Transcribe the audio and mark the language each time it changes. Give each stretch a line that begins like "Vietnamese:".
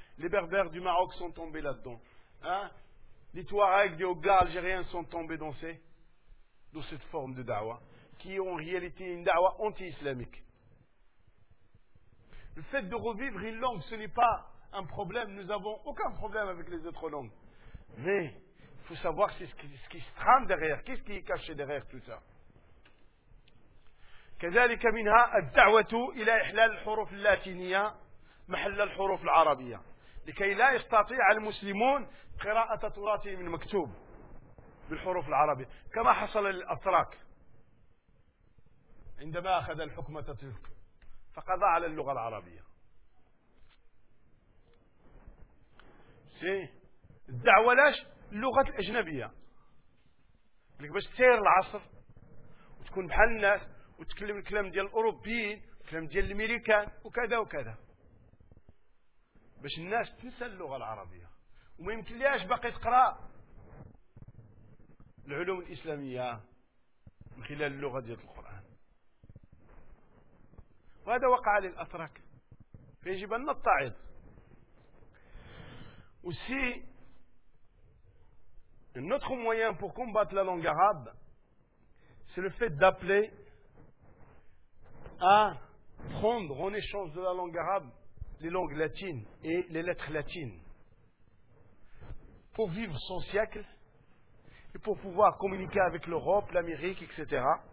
French: Les Berbères du Maroc sont tombés là-dedans. Hein? Les Touaregs des Ogas algériens sont tombés dans cette forme de dawa, qui est en réalité une dawa anti-islamique. Le fait de revivre une langue, ce n'est pas un problème. Nous n'avons aucun problème avec les autres langues. Mais il faut savoir ce qui se trame derrière, qu'est-ce qui est caché derrière tout ça.
Arabic: كذلك منها الدعوة إلى إحلال الحروف اللاتينية محل الحروف العربية لكي لا يستطيع المسلمون قراءة تراثه من مكتوب بالحروف العربية كما حصل للأتراك عندما أخذ الحكم تترك فقضى على اللغة العربية. سي الدعوة لاش اللغة الأجنبية، لك باش تسير العصر وتكون بحال الناس وتكلم الكلام ديال الأوروبيين وكلام ديال الأمريكان وكذا وكذا، باش الناس تنسى اللغة العربية وما يمكن ليهاش باقي تقرأ العلوم الإسلامية من خلال اللغة ديال القرآن. وهذا وقع للأتراك، فيجب أن نتعظ.
French: وسي un autre moyen pour combattre la langue arabe, c'est le fait d'appeler à prendre en échange de la langue arabe les langues latines et les lettres latines pour vivre son siècle et pour pouvoir communiquer avec l'Europe, l'Amérique, etc.